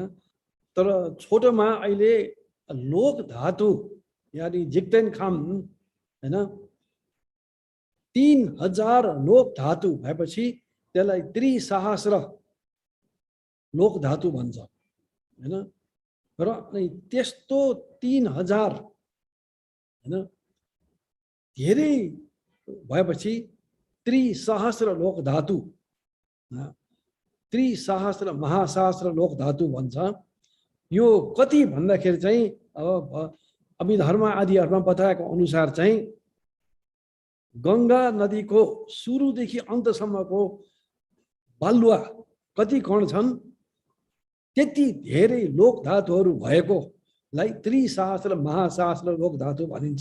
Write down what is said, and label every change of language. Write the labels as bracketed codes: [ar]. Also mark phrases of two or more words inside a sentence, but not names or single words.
[ne] तर छोटोमा अहिले लोक धातु यानी [bo] འཇིག་རྟེན་ཁམས [ne] हैन 3000 लोक धातु भएपछि त्यसलाई त्रिसहस्र लोक धातु भन्छ हैन। र अनि त्यस्तो 3000 हैन धेरै भएपछि त्रिसहस्र लोक धातु, त्रिसहस्र महाशास्त्र लोक धातु भन्छ। यो कति भन्दाखेरि चाहिँ अब अभिधर्म आदिहरुमा बताएको अनुसार चाहिँ गंगा नदीको सुरुदेखि अन्तसम्मको बालुवा कति कण छन् त्यति धेरै लोक धातुहरू भएकोलाई त्रिसहस्र महाशास्त्र लोक धातु भनिन्छ।